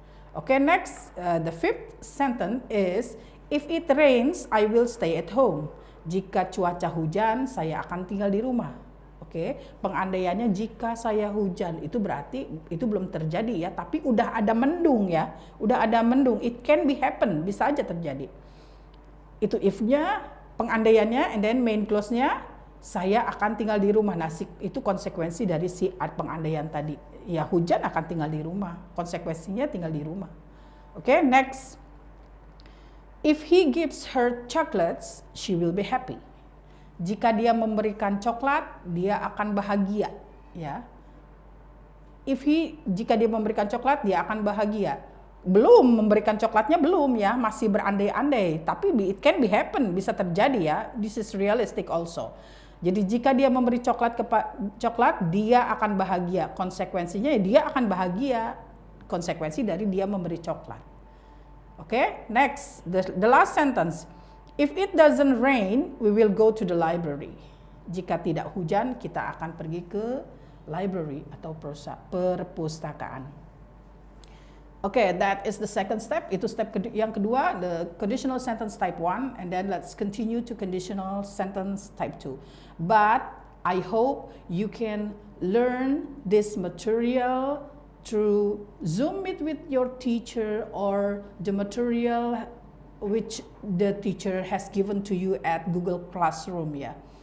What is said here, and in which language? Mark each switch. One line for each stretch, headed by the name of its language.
English: Okay, next, the fifth sentence is, if it rains, I will stay at home.
Indonesian: Jika cuaca hujan, saya akan tinggal di rumah. Oke, pengandaiannya jika saya hujan, itu berarti itu belum terjadi ya, tapi udah ada mendung ya, udah ada mendung.
English: It can be happen,
Indonesian: bisa aja terjadi. Itu if-nya, pengandaiannya,
English: and then
Indonesian: main clause-nya, saya akan tinggal di rumah. Nah, itu konsekuensi dari si pengandaian tadi. Ya, hujan akan tinggal di rumah. Konsekuensinya tinggal di rumah. Oke, next.
English: If he gives her chocolates, she will be happy.
Indonesian: Jika dia memberikan coklat, dia akan bahagia, ya. Jika dia memberikan coklat, dia akan bahagia. Belum memberikan coklatnya belum ya, masih berandai-andai, tapi
English: it can be happen,
Indonesian: bisa terjadi ya. This is realistic also. Jadi jika dia memberi coklat, dia akan bahagia. Konsekuensinya dia akan bahagia. Konsekuensi dari dia memberi coklat.
English: Oke, next, the last sentence. If it doesn't rain, we will go to the library.
Indonesian: Jika tidak hujan, kita akan pergi ke library atau perpustakaan.
English: Okay, that is the second step.
Indonesian: Itu step yang kedua,
English: the conditional sentence type 1, and then let's continue to conditional sentence type 2. But I hope you can learn this material through Zoom meet with your teacher or the material which the teacher has given to you at Google Classroom ya.